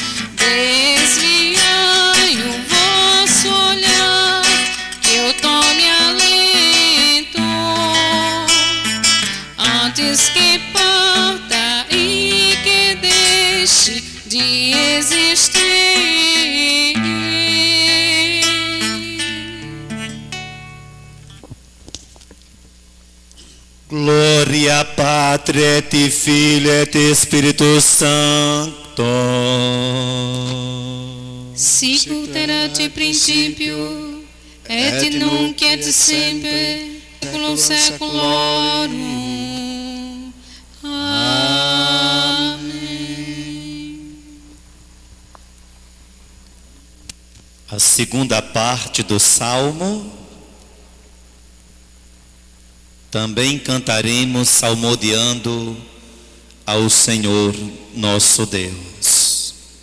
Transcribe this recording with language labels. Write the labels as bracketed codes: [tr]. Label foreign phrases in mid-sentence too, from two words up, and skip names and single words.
[pt] Desviai o vosso olhar, que eu tome alento, antes que parta e que deixe de existir. [la] Gloria Patri et Filii et Spiritus Sancto. Sicut erat in principio, et nunc et semper, saeculum saeculorum. [pt] Amém. A segunda parte do Salmo. Também cantaremos salmodiando ao Senhor nosso Deus.